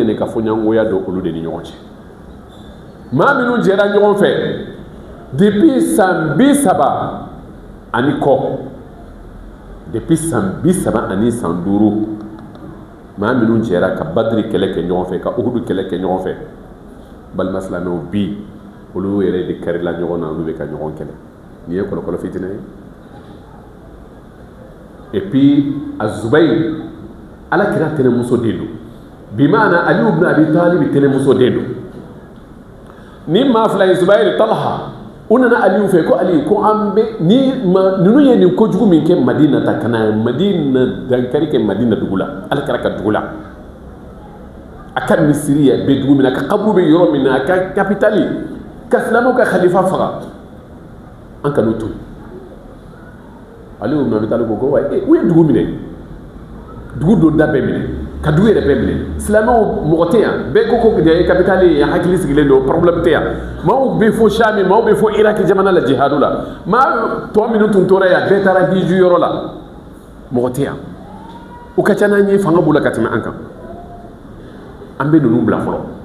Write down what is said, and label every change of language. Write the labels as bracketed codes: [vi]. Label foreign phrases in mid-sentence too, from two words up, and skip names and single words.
[bm] nin ka fɔɲɔgɔnkoya don olu de ni ɲɔgɔn cɛ maa minnu jɛra ɲɔgɔn fɛ depuis san 30 ani kɔ depuis san 30 ani san 5 maa minnu jɛra ka badiri kɛlɛ kɛ ɲɔgɔn fɛ ka uhudu kɛlɛ kɛ ɲɔgɔn fɛ balima silamɛw bi olu yɛrɛ de kɛrila ɲɔgɔn na olu bɛ ka ɲɔgɔn kɛlɛ nin ye kɔlɔkɔlɔ fitinɛ ye [fr] et puis [bm] azubayir alakira tɛnɛmuso den don bi maana aliyu ibn abi talib tɛnɛmuso den don ni maa fila ye zubayir talha u nana aliyu fɛ ko aliyu ko an bɛ ni ninnu ye nin kojugu min kɛ madina ta ka na madina dankari kɛ madina dugu la alakira ka dugu la a ka misiri bɛ dugu min na a ka kaburu bɛ yɔrɔ min na a ka kapitali ka silamɛw ka khalifa faga an kan'u to aliyu ibn abi talib ko wa u ye dugu minɛ dugu dɔ da bɛɛ minɛ ka dugu yɛrɛ bɛɛ minɛ silamɛw mɔgɔ tɛ yan bɛɛ ko ko de ye capitale ye hakili sigilen don problème tɛ yan maaw bɛ fo Sami maaw bɛ fo Iraki jamana la jihadu la maa tɔ minnu tun tora yan bɛɛ taara hiju yɔrɔ la mɔgɔ tɛ yan u ka ca n'an ye fanga b'u la ka tɛmɛ an kan an bɛ ninnu bila fɔlɔ